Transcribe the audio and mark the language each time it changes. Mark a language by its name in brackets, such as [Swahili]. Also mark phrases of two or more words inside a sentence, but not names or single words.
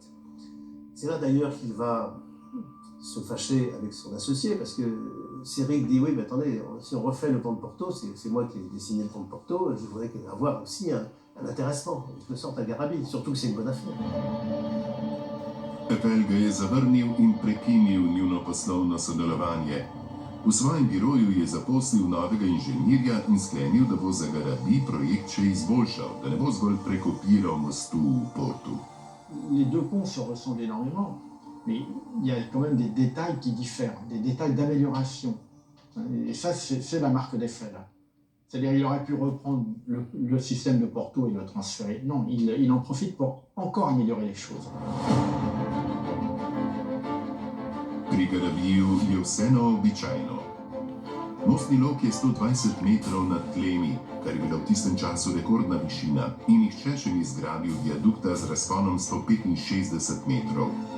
[French] C'est là d'ailleurs qu'il va se fâcher avec son associé, parce que Séric dit, oui, mais attendez, si on refait le pont de Porto, c'est moi qui ai dessiné le pont de Porto, je voudrais qu'il y ait avoir aussi un intéressement, je le sorte à Garabit, surtout que c'est une bonne affaire. [Slovenian] Eiffel ga je zavrnil in prekinil njuno poslovno sodelovanje. V svojem biroju je zaposlil novega inženirja in sklenil, da bo za Garabi projekt še izboljšal, da ne bo zgolj prekopiral mostu v Portu. [French] Les deux ponts se ressemblent énormément, mais il y a quand même des détails qui diffèrent, des détails d'amélioration. Et ça, c'est la marque d'Eiffel. C'est-à-dire qu'il aurait pu reprendre le système de Porto et le transférer. Non, il en profite pour encore améliorer les choses. [Slovenian] Pri Garabiju je vse neobičajno. Mostni lok je 120 metrov nad tlemi, kar je bila v tistem času rekordna višina, in nihče še ni zgradil viadukta z razponom 165 metrov.